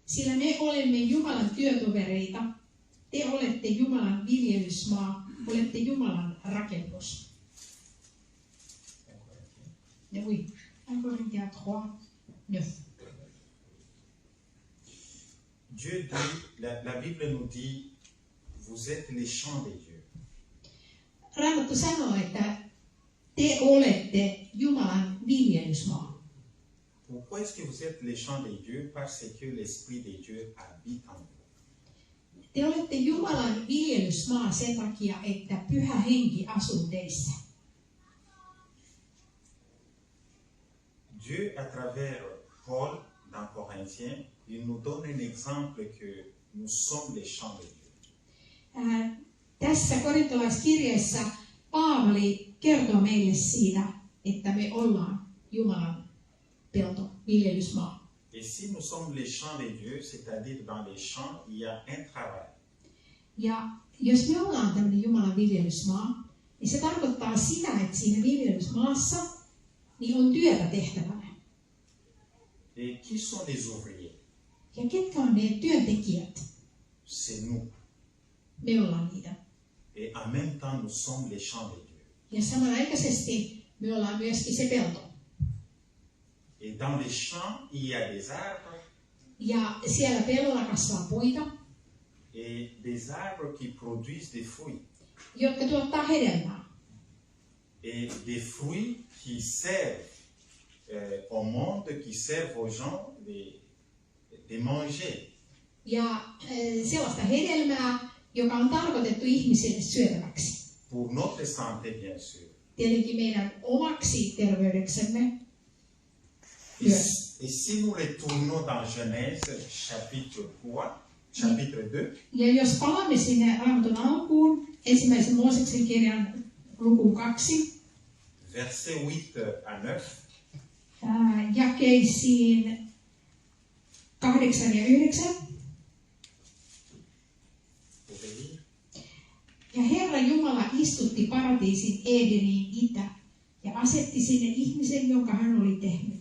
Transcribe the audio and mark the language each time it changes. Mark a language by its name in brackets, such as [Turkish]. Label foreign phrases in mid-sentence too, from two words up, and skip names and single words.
[Finnish] Sillä me olemme Jumalan työtovereita. Te olette Jumalan viljelysmaa, olette Jumalan rakennus. [French] Ja oui, 1 Corinthiens 3:9. Dieu dit, la Bible nous dit, vous êtes les champs de Dieu. [Finnish] Raamattu sanoo, että te olette Jumalan viljelysmaa. [French] Pourquoi est-ce que vous êtes les champs de Dieu? Parce que l'Esprit de Dieu habite en vous. [Finnish] Te olette Jumalan viljelysmaa sen takia, että Pyhä Henki asuu teissä. [French] Dieu, à travers Paul, dans Corinthiens, il nous donne un exemple que nous sommes les champs de Dieu. [Finnish] Tässä korintolaiskirjeessä Paavali kertoo meille siitä, että me ollaan Jumalan pelto, viljelysmaa. [French] Et si nous sommes les champs de Dieu, c'est-à-dire dans les champs, il y a un travail. [Finnish] Ja jos me ollaan tämmöinen Jumalan viljelysmaa, niin se tarkoittaa sitä, että siinä viljelysmaassa niin on työtä tehtävänä. [French] Et qui sont les ouvriers? [Finnish] Ja ketkä on ne työntekijät? [French] C'est nous. [Finnish] Me ollaan niitä. [French] Et en même temps, nous sommes les champs de Dieu. [Finnish] Ja samanaikaisesti me ollaan myöskin se pelto. [French] Et dans les champs, il y a des arbres. [Finnish] Ja siellä pellolla kasvaa puita, [French] Et des arbres qui produisent des fruits. [Finnish] jotka tuottaa hedelmää. [French] Et des fruits qui servent au monde, qui servent aux gens de manger. [Finnish] Ja sellaista hedelmää, joka on tarkoitettu ihmisille syötäväksi. [French] Pour notre santé, bien sûr. [Finnish] Tietenkin meidän omaksi terveydeksemme. [French] Et si nous retournons dans Genèse chapitre 2, [Finnish] Ja jos palaamme sinne Raamatun alkuun, ensimmäisen Mooseksen kirjan lukuun 2, [French] versets 8 à 9, [Finnish] jakeisiin 8 ja 9. Ja Herra Jumala istutti paratiisin Edeniin itä ja asetti sinne ihmisen, jonka hän oli tehnyt.